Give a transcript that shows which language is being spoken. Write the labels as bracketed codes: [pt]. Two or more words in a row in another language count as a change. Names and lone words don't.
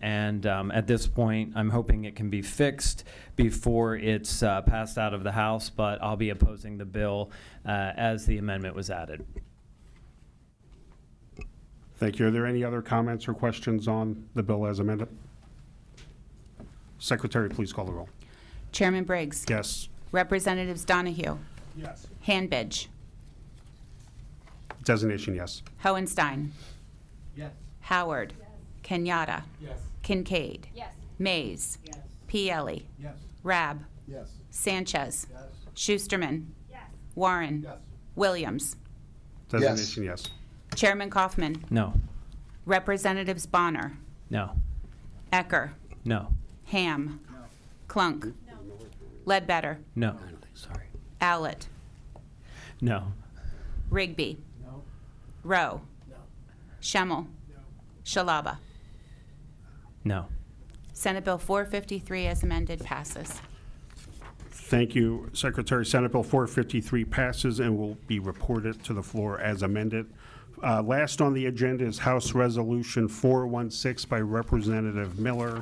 [en] And at this point, I'm hoping it can be fixed before it's passed out of the House, but I'll be opposing the bill as the amendment was added. Thank you. Are there any other comments or questions on the bill as amended? Secretary, please call the roll. Chairman Briggs. Yes. Representatives Donahue. Yes. Hanbidge. Designation, yes. Hohenstein. Yes. Howard. Kenyatta. Yes. Kincaid. Yes. Mays. Yes. Pielli. Yes. Rab. Yes. Sanchez. Yes. Schusterman. Yes. Warren. Yes. Williams. Designation, yes. Chairman Kaufman. No. Representatives Bonner. No. Ecker. No. Ham. Clunk. Ledbetter. No. Sorry. Owlett. No. Rigby. No. Rowe. No. Schemmel. Shalaba. No. Senate Bill 453 as amended passes. Thank you, Secretary. Senate Bill 453 passes and will be reported to the floor as amended. Last on the agenda is House Resolution 416 by Representative Miller.